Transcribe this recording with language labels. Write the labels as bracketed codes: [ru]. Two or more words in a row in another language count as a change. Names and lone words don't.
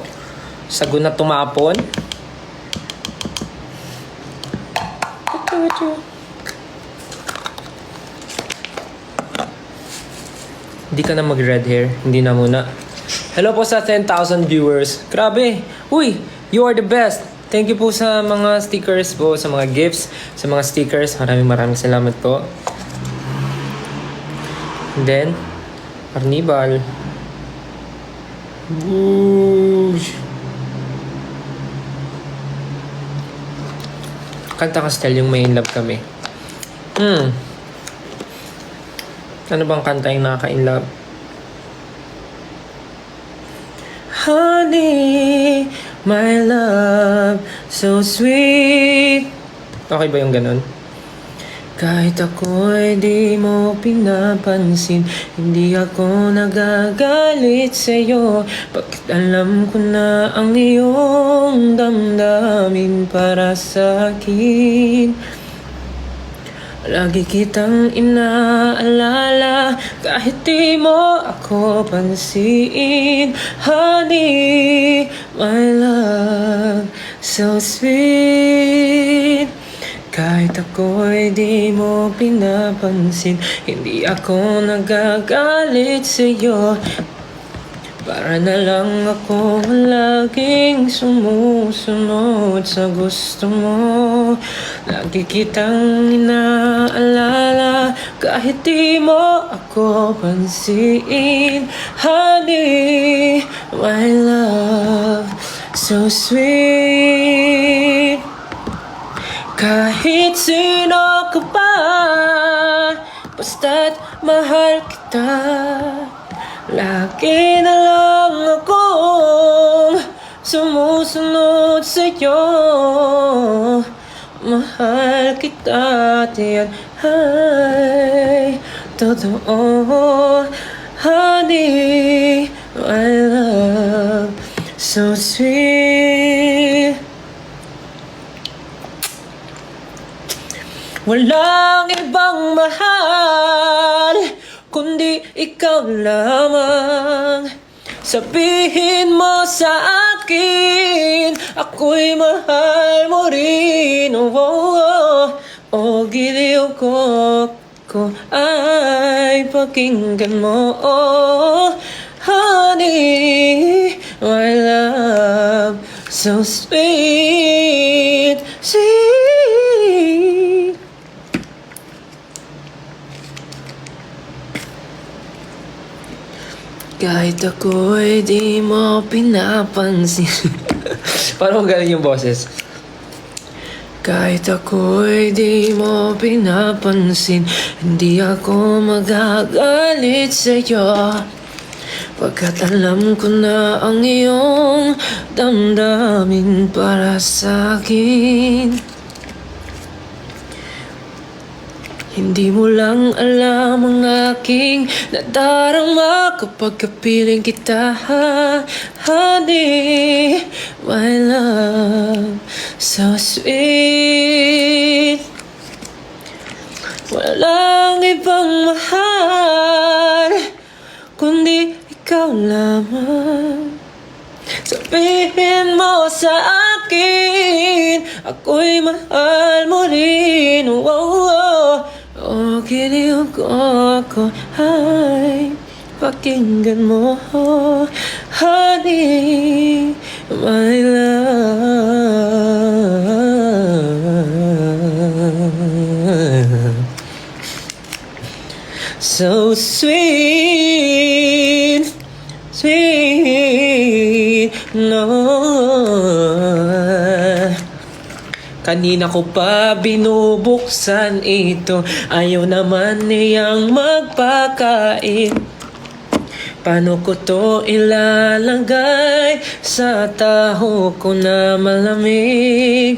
[tl] Sago na tumapon? Hindi ka na mag-red hair. Hindi na muna. Hello po sa 10,000 viewers. Grabe. Uy, [en] You are the best. Thank you [tl] po sa mga stickers po, sa mga gifts, sa mga stickers. Maraming salamat po. [en] And then, Carnival. Whoosh. [tl] Kanta Castel yung May in Love kami. Ano bang kanta yung nakaka-in love? [en] Honey, my love, so sweet. [tl] Okay ba yung ganun? Kahit ako'y di mo pinapansin, hindi ako nagagalit sa'yo. Bakit alam ko na ang iyong damdamin para sa'kin? Lagi kitang inaalala, kahit di mo ako pansin. [en] Honey, my love, so sweet. [tl] Kahit ako'y di mo pinapansin, hindi ako nagagalit sa'yo. Para na lang ako laging sumusunod sa gusto mo. Lagi kitang inaalala, kahit di mo ako pansin. [en] Honey, my love, so sweet. [tl] Kahit sino ka pa, basta't mahal kita. Lagi na lang akong sumusunod sa'yo. Mahal kita at yan ay totoo. [en] Honey, my love, so sweet. [tl] Walang ibang mahal kundi ikaw lamang. Sabihin mo sa akin, ako'y mahal mo rin. Oh, oh, oh, giliw ko ay pakinggan mo. [en] Oh, honey, my love, so sweet, sweet. [tl] Kahit ako'y di mo pinapansin. Parang galing yung boses. Kahit ako'y di mo pinapansin, hindi ako magagalit sa'yo. Pagkat alam ko na ang iyong damdamin para sa'kin. Hindi mo lang alam ang aking nadarama kapag kapiling kita. Honey, my love, so sweet. Walang ibang mahal kundi ikaw lamang. Sabihin mo sa akin, ako'y mahal mo rin. Oh, oh, oh, giliw ko ako ay pakinggan mo. [en] Honey, my love, so sweet, sweet, no. [tl] Kanina ko pa binubuksan ito, ayaw naman niyang magpakain. Paano ko to ilalagay sa taho ko na malamig?